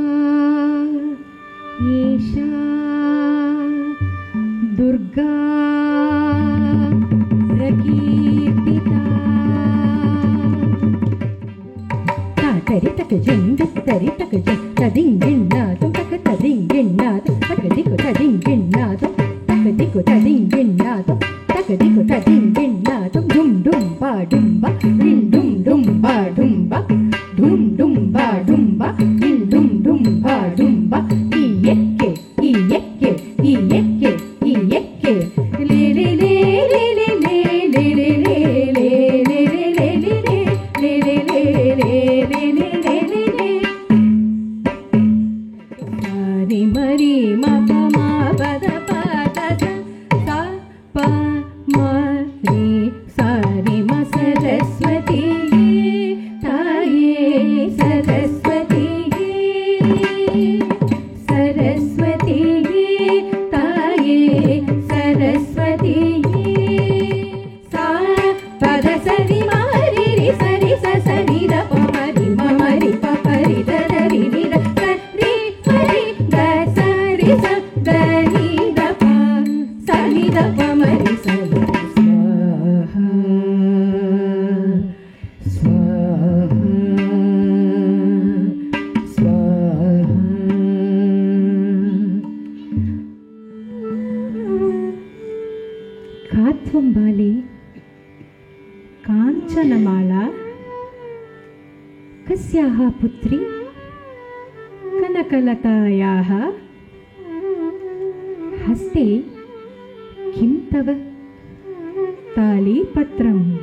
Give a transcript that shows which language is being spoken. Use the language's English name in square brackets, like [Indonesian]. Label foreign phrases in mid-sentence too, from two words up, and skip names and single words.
[Sanskrit] एषा दुर्गा प्रकीर्तिता। तरितक जंग तरितक जंग तदिंगिन्नादं तक तदिंगिन्नादं तक दिको तदिंगिन्नादं तक दिको तदिंगिन्नादं तक दिको तदिंगिन्नादं डुम डुम बा डुम बा डिं डुम डुम बा डुम बा डुम डुम बा डिं डुम डुम बा डुम बा इयक्के इयक्के इयक्के इयक्के ले ले ले ले ले ले ले ले ले ले ले ले ले ले ले ले ले रे मरी मा प मा प द प द सा प म रे सा रे म [Tamil] சரஸ்வதி தாயே சரஸ்வதி சரஸ்வதி தாயே சரஸ்வதி सा प द स रि म रि रि स रि स स रि द प म रि म म रि प प रि द द रि रि द स रि प रि द स रि स द रि द प स रि द प म रि स स्वाहा स्वाहा स्वाहा। [Sanskrit] कात्वंबाले कांचनमाला कस्याः पुत्री कनकलतायाः हस्ते किं तव तालीपत्रं